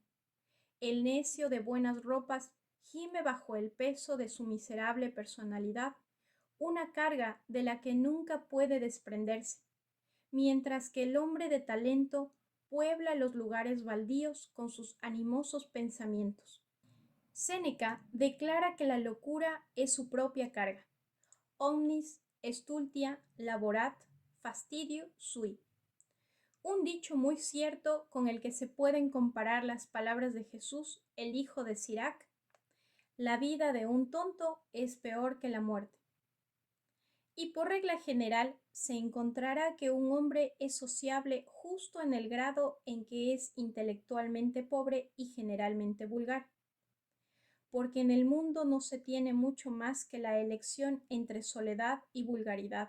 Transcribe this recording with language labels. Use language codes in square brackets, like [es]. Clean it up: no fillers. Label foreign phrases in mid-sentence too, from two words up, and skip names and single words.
[es] El necio de buenas ropas gime bajo el peso de su miserable personalidad, una carga de la que nunca puede desprenderse, mientras que el hombre de talento puebla los lugares baldíos con sus animosos pensamientos. Séneca declara que la locura es su propia carga. [la] Omnis stultia laborat fastidio sui. [es] Un dicho muy cierto con el que se pueden comparar las palabras de Jesús, el hijo de Sirac: la vida de un tonto es peor que la muerte. Y por regla general se encontrará que un hombre es sociable justo en el grado en que es intelectualmente pobre y generalmente vulgar, porque en el mundo no se tiene mucho más que la elección entre soledad y vulgaridad.